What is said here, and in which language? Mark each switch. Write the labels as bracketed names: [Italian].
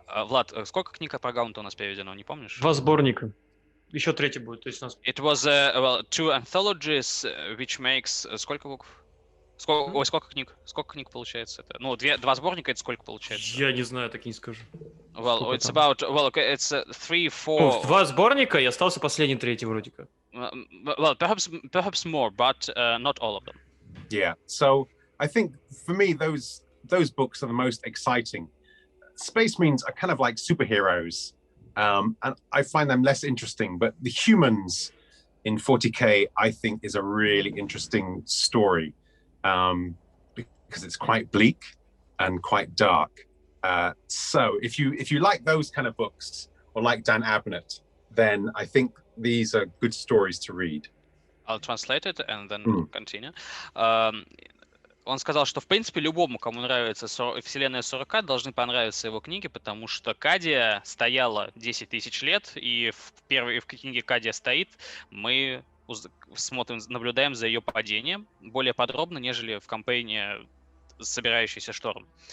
[Russian] Влад, сколько книг про Гаунта у нас переведено, не помнишь? 2 сборника. Еще 3 будет. То есть у нас... [English] It was 2 anthologies, which makes [Russian] сколько букв? Сколько книг? Сколько книг получается это? Ну, два сборника, это сколько получается? Я не знаю, так и не скажу. [English] Well, [Russian] Сколько [English] it's [Russian] там? [English] about, well, okay, it's 3, 4... [Russian] Ну, 2 сборника, и остался последний, третий вроде как. [English] Well, perhaps more, but not all of them. Yeah. So I think for me, those books are the most exciting. Space Marines are kind of like superheroes, and I find them less interesting. But the humans in 40K, I think, is a really interesting story, because it's quite bleak and quite dark. So if you like those kind of books or like Dan Abnett, then I think these are good stories to read. I'll translate it and then continue. [Russian] Он сказал, что, в принципе, любому, кому нравится вселенная 40К, должны понравиться его книги, потому что Кадия стояла 10 тысяч лет, и в книге Кадия стоит, мы смотрим, наблюдаем за ее падением более подробно, нежели в кампании «Собирающийся шторм».